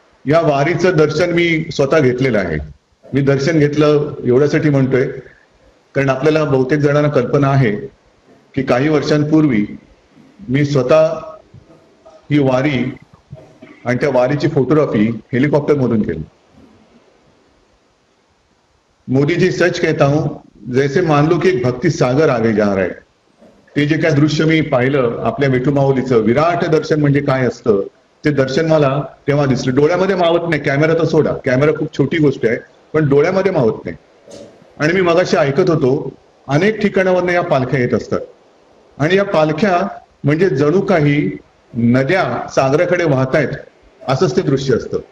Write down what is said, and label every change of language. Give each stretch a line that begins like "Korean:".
Marathi: या वारीचं दर्शन मी स्वतः घेतलेलं आहे। मी दर्शन घेतलं एवढ्यासाठी म्हणतोय कारण आपल्याला बहुतेक जणांना कल्पना आहे की काही वर्षांपूर्वी मी स्वतः ही वारी आणि त्या वारीची फोटोग्राफी हेलिकॉप्टर मधून केली।
Hindi: मोदी जी सच कहता हूं, जैसे मान लो की एक भक्ति सागर आगे जा रहा है।
Marathi: ते जे काय दृश्य मी पाहिलं आपल्या विठुमाऊलीचं विराट दर्शन म्हणजे काय असतं ते दर्शन मला तेव्हा दिसलं। डोळ्यामध्ये मावत नाही, कॅमेरा तर सोडा, कॅमेरा खूप छोटी गोष्ट आहे पण डोळ्यामध्ये मावत नाही। आणि मी मगाशी ऐकत होतो अनेक ठिकाणावरून या पालख्या येत असतात आणि या पालख्या म्हणजे जणू काही नद्या सागराकडे वाहतायत असंच ते दृश्य असतं।